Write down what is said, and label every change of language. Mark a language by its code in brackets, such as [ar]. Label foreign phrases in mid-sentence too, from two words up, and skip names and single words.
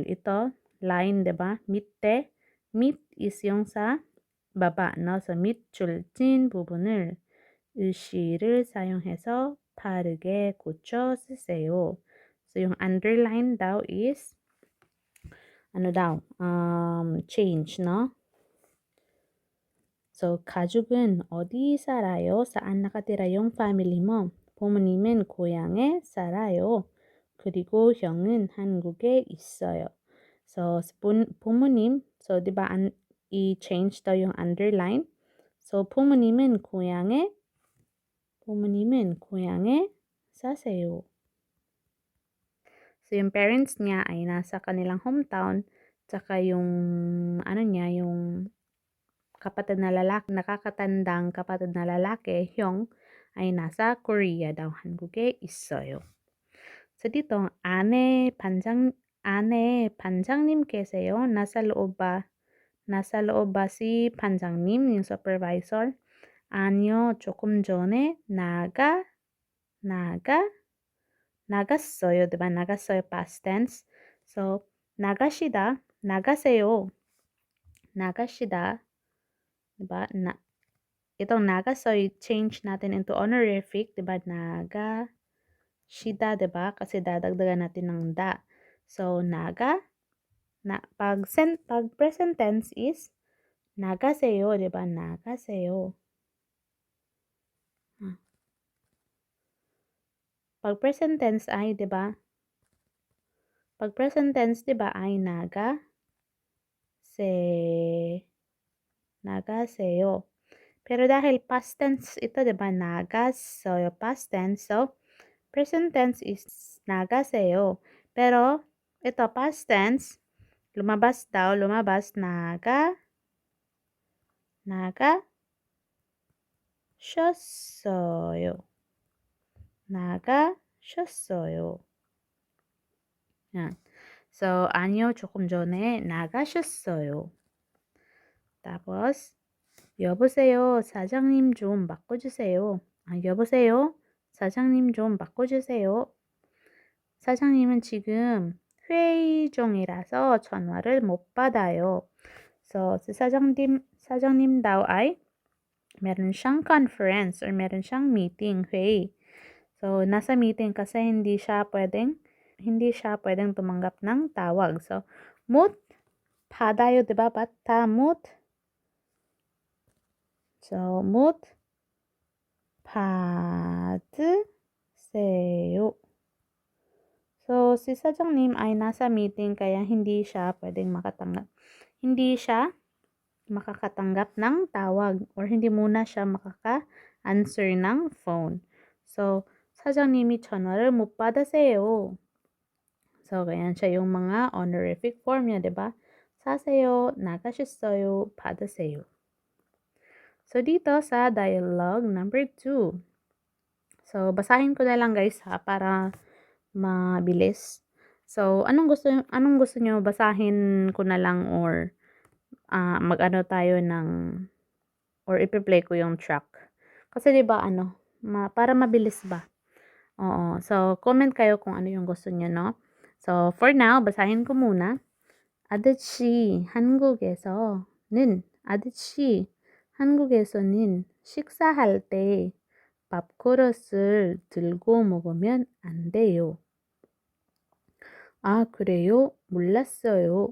[tl] Ito, line, diba? [ko] 밑에, 밑 [tl] is yung sa baba, no? So, [ko] 밑줄진 부분을 을시를 사용해서 바르게 고쳐 쓰세요. [tl] So, yung underline daw is, change, no? So, [ko] 가족은 어디 살아요? [tl] Saan nakatira yung family mo? [ko] 부모님은 고향에 살아요. 그리고 형은 한국에 있어요. So, 부모님, [tl] so, di ba, i-change daw yung underline. So, [ko] 부모님은 고향에 사세요. [tl] So, yung parents niya ay nasa kanilang hometown, tsaka yung, yung kapatid na lalaki, nakakatandang kapatid na lalaki, 형, ay nasa Korea daw, [ko] 한국에 있어요. [tl] So, dito, [ko] 안에 반장님 계세요? [tl] Nasa loob ba si 반장님, yung supervisor? [ko] 아니요, 조금 전에 나갔어요. diba? 나갔어요, [en] past tense. So, [ko] 나가세요. [tl] diba? Itong nagas어요, change natin [en] into honorific, [tl] diba? Nagashida, diba? Kasi dadagdagan natin ng da. So, pag [en] present tense is [tl] 나가세요, diba? [ko] 나가세요. [tl] Pag [en] present tense [tl] ay, diba? Pag [en] present tense, [tl] diba, ay 나가세요. Pero dahil [en] past tense [tl] ito, diba, [ko] 나갔어요, [en] past tense. So, present tense is 나가세요. [tl] Pero, ito, [en] past tense, [tl] lumabas, 나가셨어요. Yan. So, [ko] 아니요, 조금 전에 나가셨어요. tapos, 여보세요, 사장님 좀 바꿔주세요. 여보세요, 사장님 좀 바꿔주세요. 사장님은 지금 회의 중이라서 전화를 못 받아요. [tl] So, si sa장님 daw ay meron siyang conference or meron siyang meeting, 회의. So, nasa meeting kasi hindi siya pwedeng tumanggap ng tawag. So, [ko] 못 받아요, diba? 받다, 못. So, 못 받으세요. [tl] So, si sa장님 ay nasa meeting kaya hindi siya makakatanggap ng tawag or hindi muna siya makaka-answer ng phone. So, [ko] 사장님이 전화를 못 받으세요. [tl] So, ganyan siya yung mga [en] honorific form [tl] niya, diba? [ko] 사세요, 나가셨어요, 받으세요. [tl] So, dito sa [en] dialogue number [tl] 2. So, basahin ko na lang guys para mabilis. So, anong gusto nyo basahin ko na lang or mag-ano tayo or ipi-play ko yung track. Kasi 'di ba para mabilis ba? Oo. So, comment kayo kung ano yung gusto niyo, no? [en] So, for now, [tl] basahin ko muna. [ko] 아저씨, 한국에서는 식사할 때 밥그릇을 들고 먹으면 안 돼요. 아, 그래요? 몰랐어요.